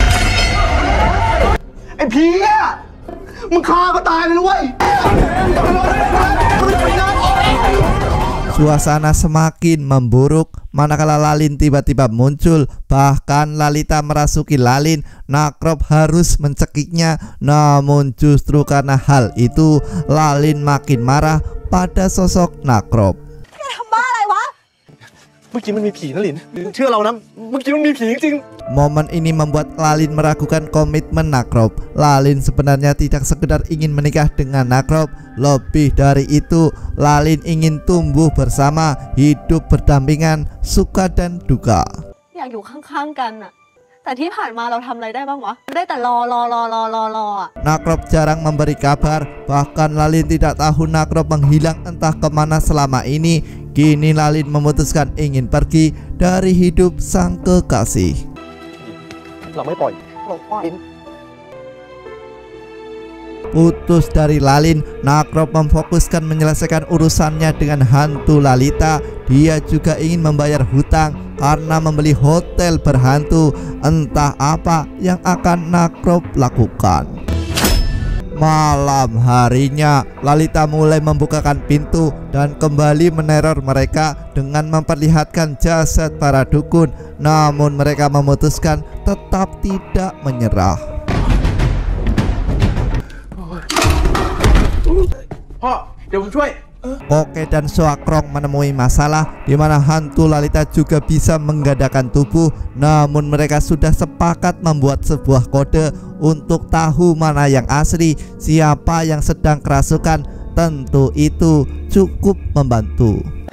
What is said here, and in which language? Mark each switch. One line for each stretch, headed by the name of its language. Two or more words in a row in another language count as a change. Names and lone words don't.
Indonesian: Suasana semakin memburuk manakala Lalin tiba-tiba muncul. Bahkan Lalita merasuki Lalin. Nakrop harus mencekiknya. Namun justru karena hal itu Lalin makin marah pada sosok Nakrop.
Thai: เมื่อกี้มันมีผีนะลินเชื่อเรานะเมื่อกี้มันมีผีจริง
Indonesian: Momen ini membuat Lalin meragukan komitmen Nakrop. Lalin sebenarnya tidak sekedar ingin menikah dengan Nakrop. Lebih dari itu, Lalin ingin tumbuh bersama, hidup berdampingan, suka dan duka.
Thai: อยากอยู่ข้างๆกันน่ะแต่ที่ผ่านมาเราทำอะไรได้บ้างวะได้แต่รออ่ะ
Indonesian: Nakrop jarang memberi kabar. Bahkan Lalin tidak tahu Nakrop menghilang entah kemana selama ini. Kini Lalin memutuskan ingin pergi dari hidup sang kekasih.
Thai: เราไม่ปล่อยลิน
Indonesian: Putus dari Lalin, Nakrop memfokuskan menyelesaikan urusannya dengan hantu Lalita. Dia juga ingin membayar hutang karena membeli hotel berhantu. Entah apa yang akan Nakrop lakukan. Malam harinya, Lalita mulai membukakan pintu dan kembali meneror mereka dengan memperlihatkan jasad para dukun. Namun mereka memutuskan tetap tidak menyerah.
Thai: พ่อเดี๋ยวผมช่วย
Indonesian: Koke dan Soakrong menemui masalah di mana hantu Lalita juga bisa menggandakan tubuh. Namun mereka sudah sepakat membuat sebuah kode untuk tahu mana yang asli, siapa yang sedang kerasukan. Tentu itu cukup membantu.